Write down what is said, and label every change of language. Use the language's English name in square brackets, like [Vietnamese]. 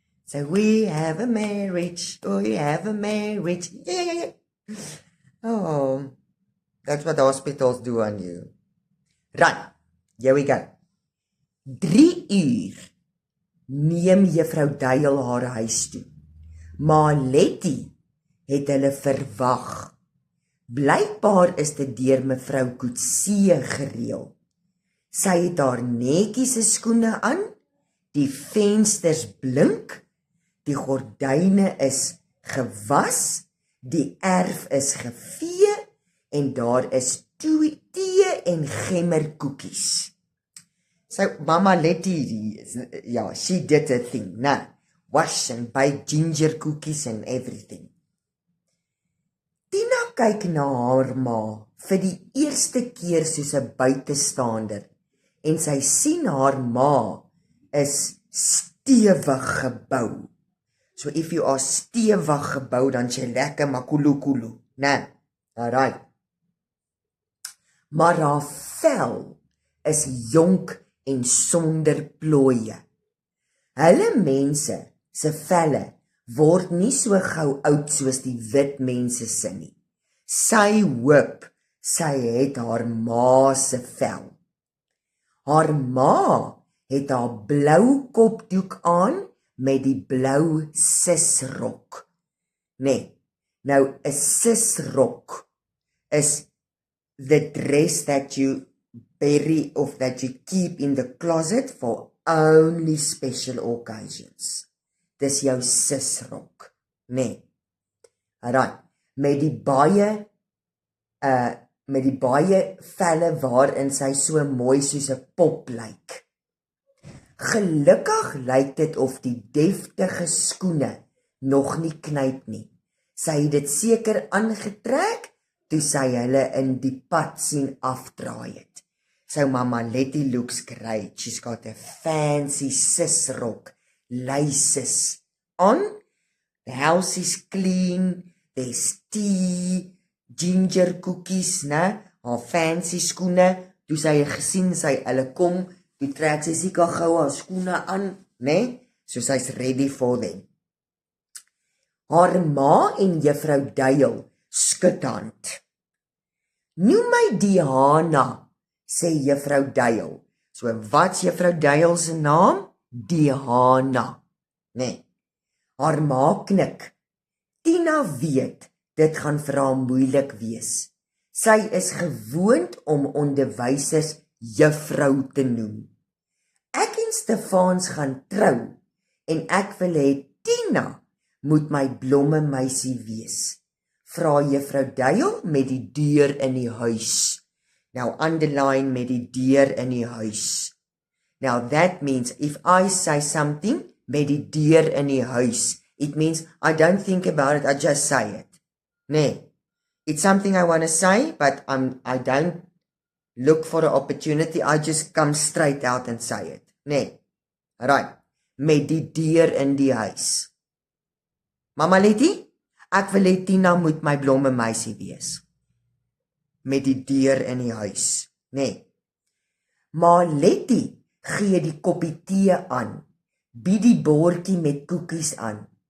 [English] So we have a marriage, yeah. Oh, that's what the hospitals do on you. Right, here we go. [Afrikaans] 3 uur neem juffrou Duil haar huis toe. Maar Letty het hulle verwag. Blykbaar is dit deur mevrou Coetzee gereël. Sy het haar netjies se skoene aan, die vensters blink, die gordyne is gewas, die erf is gevee en daar is tee en gemmerkoekies. [English] So Mama Letty, yeah, she did a thing, nah, wash and bake ginger cookies and everything. [Afrikaans] Tina kyk na haar ma vir die eerste keer soos 'n buitestander en sy sien haar ma is stewig gebou. [English] So if you are [Afrikaans] stewig gebou, dan jy lekker makulu, né? Alright. Maar haar vel is jonk en sonder plooie. Hulle mense se velle word nie so gou oud soos die wit mense se nie. Sy hoop sy het haar ma se vel. Haar ma het haar blou kopdoek aan met die blou sisrok. Nee, nou [English] 'n sisrok is the dress that you bury of that you keep in the closet for only special occasions. [Afrikaans] Dis jou sisrok, nee. Alright, met die baie velle waarin sy so mooi soos 'n pop lyk. Gelukkig lyk dit of die deftige skoene nog nie knyp nie. Sy het dit seker aangetrek toe sy hulle in die pad sien afdraai het. [English] So Mama Letty looks great. She's got a fancy sisrok, laces on. The house is clean. There's tea, ginger cookies, né? [Afrikaans] Haar fancy skoene. Toe sy gesien sy hulle kom, toe trek sy seker gou haar skoene aan, né? So sy's ready for them. Haar ma en juffrou Duil skud hand. Noem my Diana, sê juffrou Duil. So wat's juffrou Duil se naam? Diana, né? Haar ma knik. Tina weet, dit gaan vir haar moeilik wees. Sy is gewoond om onderwysers juffrou te noem. Ek en Stefans gaan trou en ek wil hê Tina moet my blomme meisie wees. Vra juffrou Duil met die deur in die huis. [English] Now underline [Afrikaans] met die deur in die huis. [English] Now that means if I say something [Afrikaans] met die deur in die huis, [English] it means I don't think about it, I just say it. Nee, it's something I want to say, but I don't look for an opportunity, I just come straight out and say it. [Afrikaans] Nee, right, met die deur in die huis. Mama Letty, ek wil hê Tina moet my blomme meisie wees. Met die deur in die huis, nee. Maar Letty gee die koppie tee aan, bied die bordjie met koekies aan.